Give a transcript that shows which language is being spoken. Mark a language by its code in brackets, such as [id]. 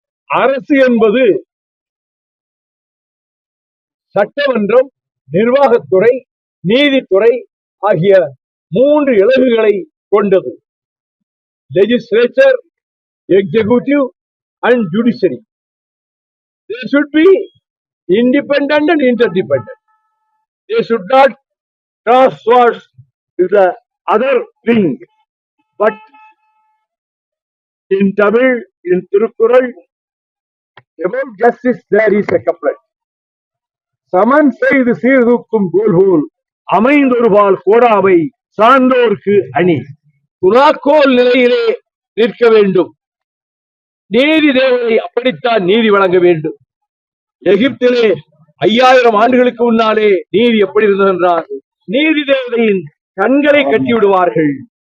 [ta] அரசு என்பது சட்டமன்றம், நிர்வாகத்துறை, நீதித்துறை ஆகிய 3 இலகுகளை கொண்டது. [en] Legislature, executive and judiciary. They should be independent and interdependent. They should not cross swords to the other wing. But in Tamil, in Tirukkural, about justice there is a couplet. [ta] சமன் செய்து சீர்தூக்கும் கோல்கோல் அமைந்தொருபால் கோடாவை சார்ந்தோர்க்கு அணி. துலாக்கோல் நிலையிலே நிற்க வேண்டும். நீதி தேவதை அப்படித்தான் நீதி வழங்க வேண்டும். எகிப்திலே 5000 ஆண்டுகளுக்கு முன்னாலே நீதி எப்படி இருந்தது என்றால், நீதி தேவதையின் கண்களை கட்டி விடுவார்கள்.